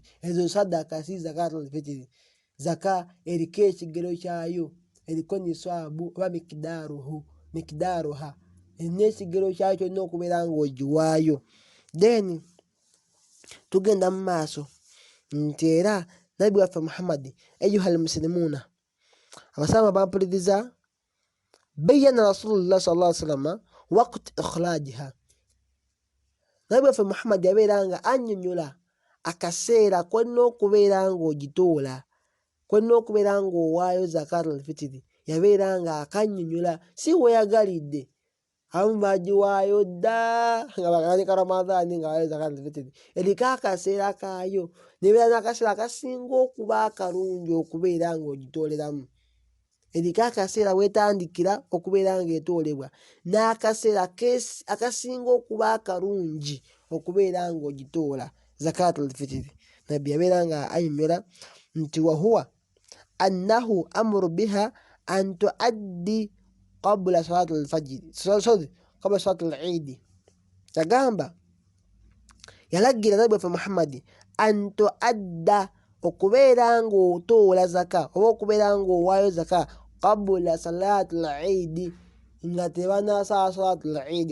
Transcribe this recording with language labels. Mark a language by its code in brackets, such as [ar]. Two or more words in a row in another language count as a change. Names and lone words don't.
[lg] Ezo sadaka si [ar] زكاة الفطر. [lg] Zaka eriko ekigero kyayo, eriko nisaabu oba mikidaaruha, erina ekigero kyayo kyolina okubeera ng'ogiwaayo. Then tugenda mu maaso nti era Nabbi waffe Muhammad [ar] أيها المسلمون, [lg] abasama bampuliriza, [ar] بيّن رسول الله صلى الله عليه وسلم وقت إخراجها. [lg] Nabbi waffe Muhammad yabeera nga annyonnyola akaseera kwolina okubeera ng'ogitoola, kwolina okubeera ng'owaayo [ar] زكاة الفطر, [lg] yabeera nga akannyonnyola, si weyagalidde. Abamu bagiwaayo dda nga bakanika Ramadhaani nga waayo [ar] زكاة الفطر, [lg] eriko akaseera kaayo, nebeera n'akaseera akasinga okuba akalungi okubeera ng'ogitooleramu. Eriko akaseera weetandikira okubeera ng'etoolebwa, n'akaseera akasinga okuba akalungi okubeera ng'ogitoola [ar] زكاة الفطر. [lg] Nabbi yabeera nga annyonnyola nti [ar] وهو أنه أمر بها أن تؤدى قبل صلاة الفجر، قبل صلاة العيد. [lg] Yagamba, yalagira Nabbi waffe Muhammad [ar] أن تؤدى, [lg] okubeera ng'otoola zaka oba okubeera ng'owaayo zaka [ar] قبل صلاة العيد, [lg] nga tebanaasala [ar] صلاة العيد.